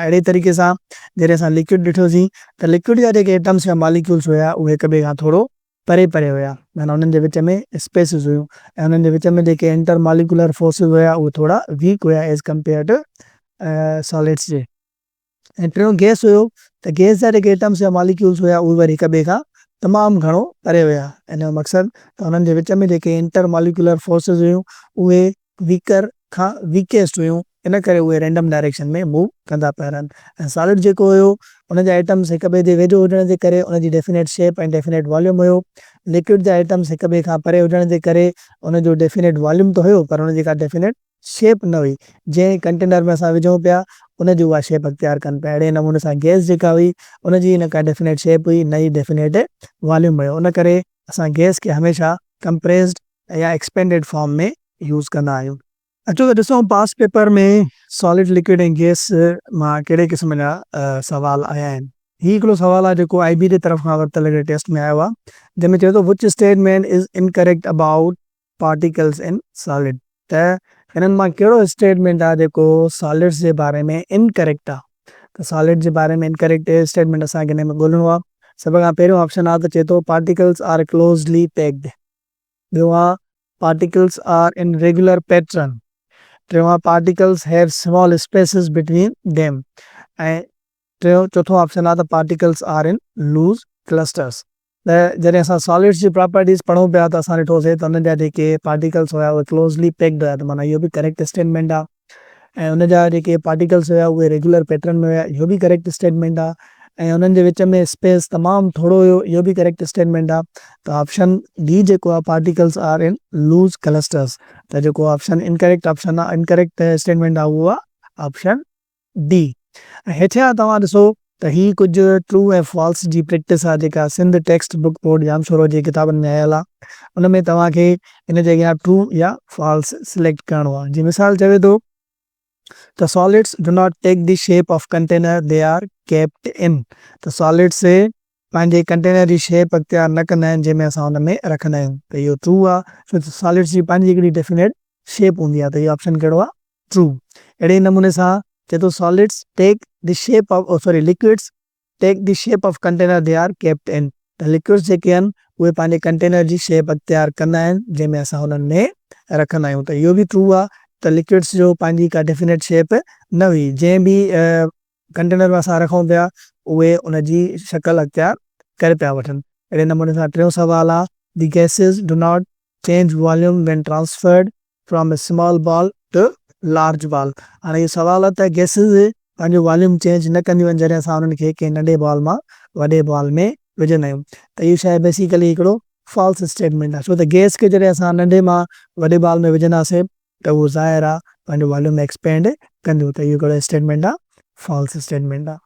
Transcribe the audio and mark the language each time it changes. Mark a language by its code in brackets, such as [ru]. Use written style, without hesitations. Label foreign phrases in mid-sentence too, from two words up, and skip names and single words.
[sd] अहिड़े तरीक़े सां जॾहिं असां लिक्विड ॾिठोसीं त लिक्विड जा जेके एटम्स या मॉलिक्यूल्स हुया उहे हिक ॿिए खां थोरो परे परे हुया, माना उन्हनि जे विच में स्पेसिस हुयूं ऐं उन्हनि जे विच में जेके [en] inter molecular forces [sd] हुया उहे थोरा वीक हुया [en] as compare to solids [sd] जे। ऐं टियों गैस हुयो त गैस जा जेके एटम्स या मॉलिक्यूल्स हुया उहे वरी हिक ॿिए खां तमामु घणो परे हुया। इन जो मक़सदु त उन्हनि जे विच में जेके [en] inter molecular forces [sd] हुयूं उहे वीकर खां वीकेस्ट हुयूं, इन करे उहे [en] random direction [sd] में मूव कंदा पिया रहनि। ऐं सॉलिड जेको हुयो उन जा आइटम्स हिक ॿिए जे वेझो हुजण जे करे उन जी [en] definite shape [sd] ऐं [en] definite volume [sd] हुयो। लिक्विड जा आइटम्स हिक ॿिए खां परे हुजण जे करे उन जो [en] definite volume [sd] त हुयो पर उन जी का [en] definite shape [sd] न हुई। जंहिं कंटेनर में असां विझूं पिया उन जी उहा शेप अख़्तियार कनि पिया। अहिड़े नमूने सां गैस जेका हुई उन जी न का [en] definite shape [sd] हुई, न ई [en] definite volume [sd] हुयो। उन करे असां गैस खे हमेशह कंप्रेस्ड या [en] expanded form [sd] में यूज़ कंदा आहियूं। अचो त ॾिसूं [en] past paper [sd] में सॉलिड, लिक्विड ऐं गैस मां कहिड़े क़िस्म जा सवाल आया आहिनि। हीउ हिकिड़ो सवाल आहे जेको IB जे तरफ़ खां वरितल हिकिड़े टेस्ट में आयो आहे, जंहिंमें चए थो [en] which statement is incorrect about particles in solid. [sd] त हिननि मां कहिड़ो स्टेटमेंट आहे जेको सॉलिड्स जे बारे में इनकरेक्ट आहे। त सॉलिड जे बारे में इनकरेक्ट स्टेटमेंट असांखे हिन में ॻोल्हणो आहे। सभ खां पहिरियों ऑप्शन आहे त चए थो [en] particles are closely packed. [sd] ॿियो आहे [en] particles are in regular pattern. [sd] टियों आहे [en] particles have small spaces between them. [sd] ऐं चौथो ऑप्शन आहे त [en] particles are in loose clusters. [sd] त जॾहिं असां सॉलिड्स जी प्रॉपर्टीज़ पढ़ूं पिया त असां ॾिठोसीं त उन्हनि जा जेके पार्टिकल्स हुया उहे [en] closely packed [sd] हुया, त माना इहो बि [en] correct statement [sd] आहे। ऐं उन जा जेके पार्टिकल्स हुया उहे [en] regular pattern [sd] में हुया, इहो बि [en] correct statement [sd] आहे। ऐं उन्हनि जे विच में स्पेस तमामु थोरो हुयो, इहो बि [en] correct statement [sd] आहे। त [en] option D [sd] जेको आहे [en] particles are in loose clusters, [sd] त जेको [en] option incorrect option [sd] आहे, [en] incorrect statement [sd] आहे, उहो आहे [en] option D. [sd] ऐं हेठियां तव्हां ॾिसो त ही कुझु ट्रू ऐं फॉल्स जी प्रैक्टिस आहे जेका सिंध टेक्स्ट बुक बोर्ड जाम शोरो जी किताबनि में आयल आहे। उन में तव्हांखे इन जे अॻियां ट्रू या [en] false select [sd] करिणो आहे। जीअं मिसाल चवे थो त [en] solids do not take the shape of container, they are kept in. [sd] त सॉलिड्स पंहिंजे कंटेनर जी शेप अख्तियार न कंदा आहिनि जंहिंमें असां हुन में रखंदा आहियूं, त इहो ट्रू आहे। छो त सॉलिड्स जी पंहिंजी हिकिड़ी [en] definite shape [sd] हूंदी आहे, त इहो ऑप्शन कहिड़ो आहे? ट्रू। अहिड़े नमूने सां चए थो [en] solids take the shape of liquids take the shape of container, they are kept in. [sd] त लिक्विड्स जेके आहिनि उहे पंहिंजे कंटेनर जी शेप अख्तियार कंदा आहिनि जंहिंमें असां हुननि में रखंदा आहियूं, त इहो बि ट्रू आहे। त लिक्विड्स जो पंहिंजी का [en] definite shape [sd] न हुई, जंहिं बि कंटेनर में असां रखूं पिया उहे उनजी शक्ल अख्तियार करे पिया वठनि। अहिड़े नमूने सां टियों सवाल आहे [en] the gases do not change volume when transferred from a small ball to large ball. [sd] हाणे इहो सवाल आहे त गैसेस पंहिंजो [en] volume change [sd] न कंदियूं आहिनि जॾहिं असां उन्हनि खे कंहिं नंढे बॉल मां वॾे बॉल में विझंदा आहियूं, त इहो शइ बेसिकली हिकिड़ो [en] false statement [sd] आहे। छो त गैस खे जॾहिं असां नंढे मां वॾे बॉल में विझंदासीं त उहो ज़ाहिर आहे पंहिंजो [en] volume expand [sd] कंदियूं, त इहो हिकिड़ो स्टेटमेंट आहे, [en] false statement [sd] आहे।